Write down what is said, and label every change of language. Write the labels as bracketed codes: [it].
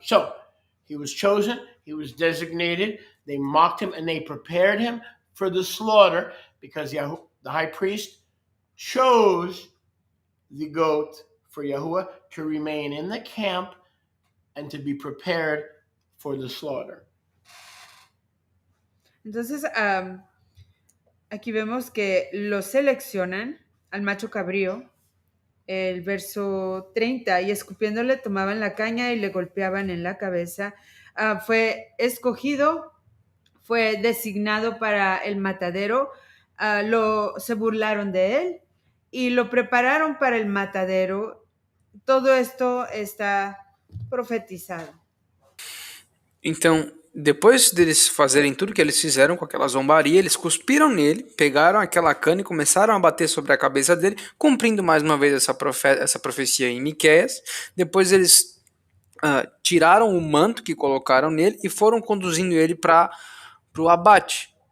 [en] So he was chosen, he was designated, they mocked him, and they prepared him for the slaughter because the high priest chose the goat for Yahuwah to remain in the camp and to be prepared for the slaughter. [es] Entonces, aquí vemos que lo seleccionan al macho cabrío, el verso 30, y escupiéndole tomaban la caña y le golpeaban en la cabeza. Fue escogido, fue designado para el matadero, se burlaron de él y lo prepararon para el matadero. Todo esto está profetizado. [pt] Então, depois deles fazerem tudo que eles fizeram com aquela zombaria, eles cuspiram nele, pegaram aquela cana e começaram a bater sobre a cabeça dele, cumprindo mais uma vez essa profecia em Miqueias. Depois eles tiraram o manto que colocaram nele e foram conduzindo ele para o abate.